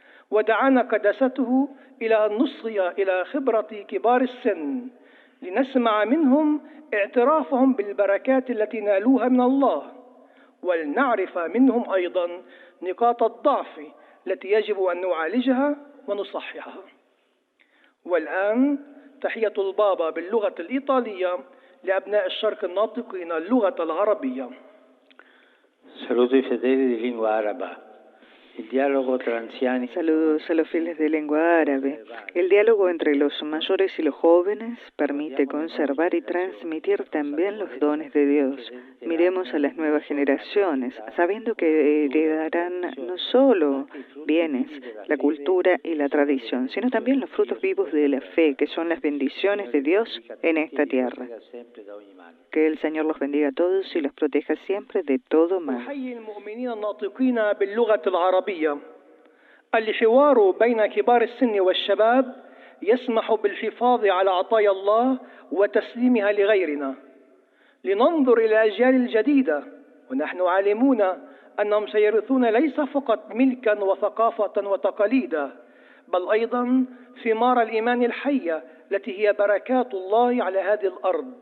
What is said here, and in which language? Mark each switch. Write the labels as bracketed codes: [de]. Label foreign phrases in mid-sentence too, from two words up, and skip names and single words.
[ar] ودعانا قداسته إلى أن نصغي إلى خبرة كبار السن لنسمع منهم اعترافهم بالبركات التي نالوها من الله، ولنعرف منهم أيضا نقاط الضعف التي يجب أن نعالجها ونصححها. والآن تحية البابا باللغة الإيطالية لأبناء الشرق الناطقين اللغة العربية. [it] Saludo i fedeli di lingua araba. Il dialogo tra anziani. [es] Saludos a los fieles de lengua árabe. El diálogo entre los mayores y los jóvenes permite conservar y transmitir también los dones de Dios. Miremos a las nuevas generaciones, sabiendo que heredarán no solo bienes, la cultura y la tradición, sino también los frutos vivos de la fe, que son las bendiciones de Dios en esta tierra. Que el Señor los bendiga a todos y los proteja siempre de todo mal. [ar] الحوار بين كبار السن والشباب يسمح بالحفاظ على عطايا الله وتسليمها لغيرنا، لننظر إلى الأجيال الجديدة ونحن عالمون أنهم سيرثون ليس فقط ملكا وثقافة وتقاليدا، بل أيضا ثمار الإيمان الحية التي هي بركات الله على هذه الأرض.